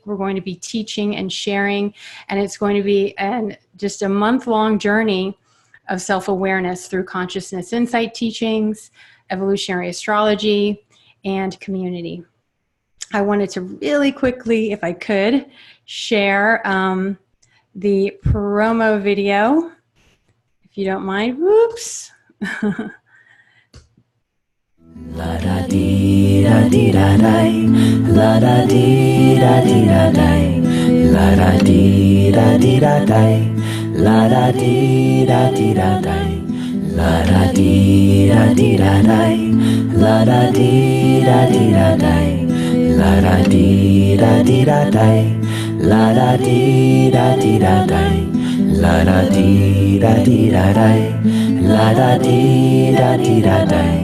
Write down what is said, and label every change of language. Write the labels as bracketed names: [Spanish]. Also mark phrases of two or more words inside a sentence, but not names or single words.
[English] We're going to be teaching and sharing, and it's going to be just a month-long journey of self-awareness through consciousness insight teachings, evolutionary astrology, and community. I wanted to really quickly, if I could, share the promo video you don't mind. Whoops. La da dee da dee da di, la da dee da dee da di, la da dee da dee da di, la da dee da dee da di, la da dee da dee da di, la da dee da dee da di, la da dee da dee da di, la da dee da dee da di, la da dee da dee da di, la da dee da dee da di.